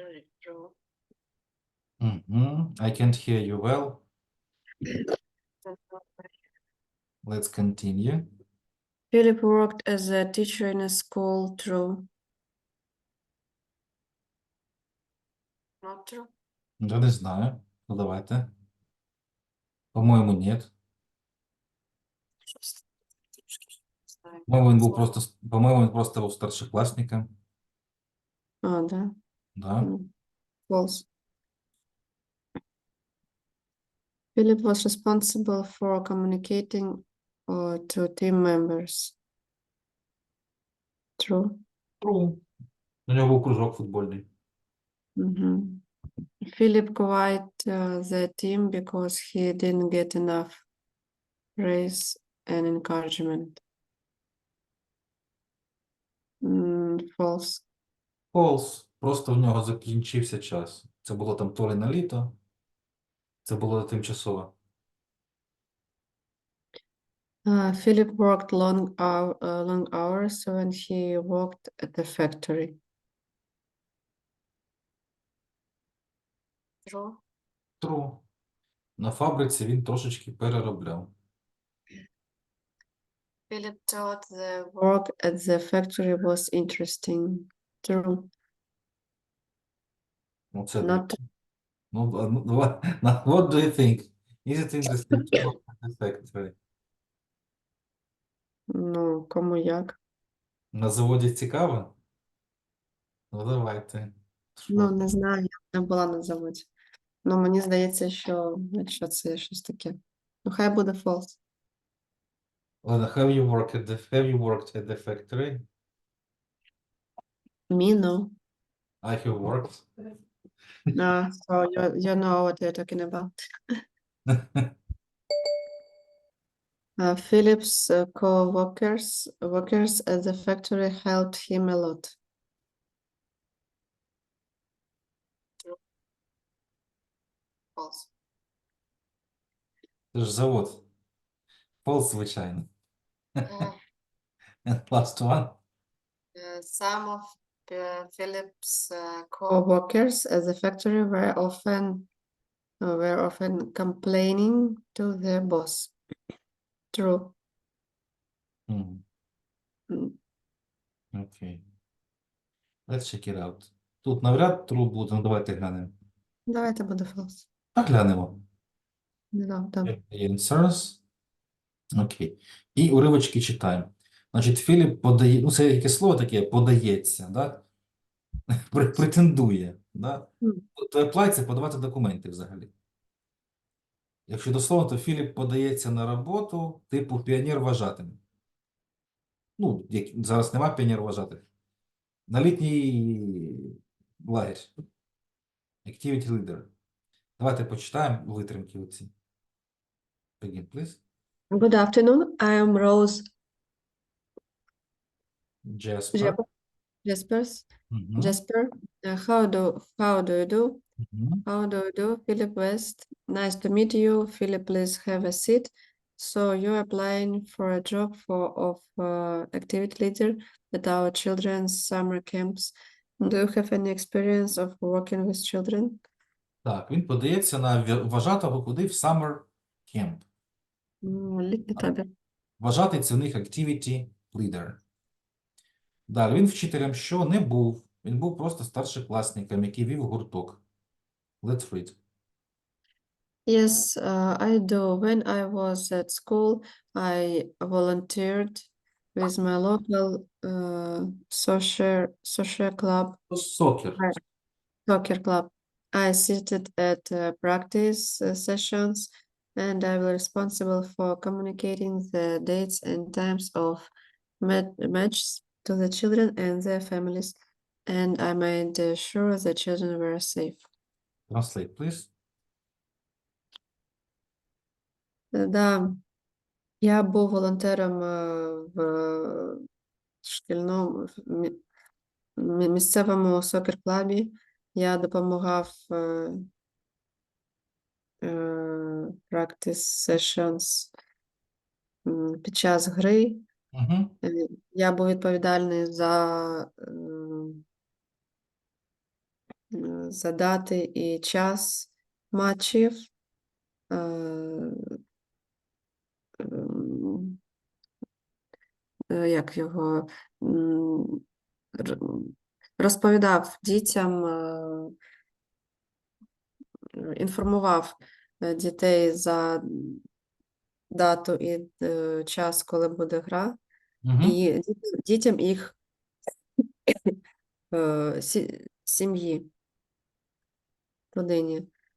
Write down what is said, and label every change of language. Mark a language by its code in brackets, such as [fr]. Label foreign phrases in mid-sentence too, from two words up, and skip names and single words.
[en] I can't hear you well. Let's continue. Philip worked as a teacher in a school. True. Not true. [ru] Я не знаю. Ну, давайте. По-моєму, нет. [uk] По-моєму, він просто був старшокласником. [ru] А, да. Да. [en] False. Philip was responsible for communicating to team members. True. True. [uk] У нього був кружок футбольний. [en] Philip quit the team because he didn't get enough praise and encouragement. False. False. [uk] Просто в нього закінчився час. Це було там то ли на літо. Це було тимчасово. [en] Philip worked long hours when he worked at the factory. True. True. [uk] На фабриці він трошечки переробляв. [en] Philip thought the work at the factory was interesting. True. [uk] Ну, це [en] Not what do you think? Is it interesting to work at the factory? [uk] Ну, кому як. На заводі цікаво? Ну, давайте. Ну, не знаю, я не була на заводі. Ну, мені здається, що якщо це щось таке. Ну, хай буде false. [ru] Ладно, [en] have you worked at the factory? Me, no. I have worked. So you know what you're talking about. Philip's co-workers at the factory helped him a lot. False. [uk] Це ж завод. False, звичайно. [en] And last one. Some of Philip's co-workers at the factory were often complaining to their boss. True. [uk] Мгм. Окей. [en] Let's check it out. [uk] Тут навряд true буде, ну давайте глянемо. Давайте буде false. Так, глянемо. [ru] Да. [uk] Answers. Окей. І уривочки читаємо. Значить, Філіп подає, ну це яке слово таке, подається, да? Претендує, да? То apply – це подавати документи взагалі. Якщо дословно, то Філіп подається на роботу, типу піонер вважатиме. Ну, зараз нема піонер вважатих. На літній лагерь. [en] Activity leader. [uk] Давайте почитаємо витримки оці. [en] Begin, please. Good afternoon. I am Rose Jasper. Jasper. Jasper. How do you do? How do you do? Philip West. Nice to meet you. Philip, please have a seat. So you're applying for a job of activity leader at our children's summer camps. Do you have any experience of working with children? [uk] Так, він подається на вважатого куди в [en] summer camp. [uk] Літній табір. Вважатий – це у них [en] activity leader. [uk] Далі, він вчителем що не був. Він був просто старшокласником, який вів гурток. [en] Let's read. Yes, I do. When I was at school, I volunteered with my local soccer club. Soccer club. I assisted at practice sessions, and I was responsible for communicating the dates and times of matches to the children and their families, and I made sure the children were safe. Translate, please. [uk] Да, я був волонтером в шкільному місцевому сокер-клабі. Я допомагав [en] practice sessions [uk] під час гри. Я був відповідальний за дати і час матчів. ем, як його, розповідав дітям, інформував дітей за дату і час, коли буде гра, і дітям їх сім'ї, родині.